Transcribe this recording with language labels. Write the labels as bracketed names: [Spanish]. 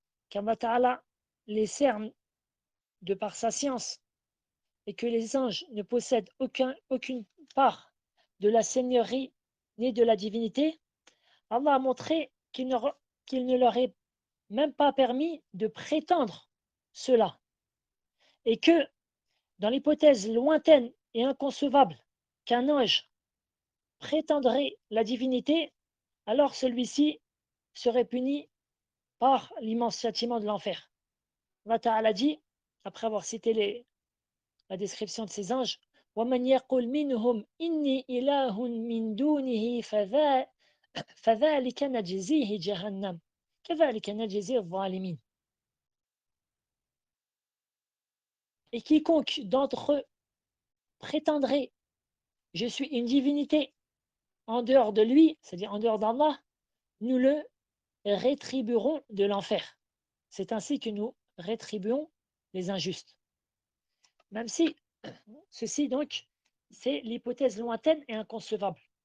[French] qu'Allah Ta'ala les cerne de par sa science et que les anges ne possèdent aucune part de la seigneurie ni de la divinité, Allah a montré qu'il ne leur est même pas permis de prétendre cela et que dans l'hypothèse lointaine et inconcevable qu'un ange prétendrait la divinité, alors celui-ci serait puni par l'immense châtiment de l'enfer. Allah Ta'ala dit, après avoir cité la description de ces anges, [Arabic] وَمَنْ يَقُلْ مِنْهُمْ إِنِّي إِلَهٌ مِنْ دُونِهِ فَذَلِكَ نَجْزِيهِ جَهَنَّمَ كَذَلِكَ نَجْزِي الظَّالِمِينَ. [French] Et quiconque d'entre eux prétendrait je suis une divinité en dehors de lui, c'est-à-dire en dehors d'Allah, nous le rétribuerons de l'enfer. C'est ainsi que nous rétribuons les injustes. Même si ceci, donc, c'est l'hypothèse lointaine et inconcevable.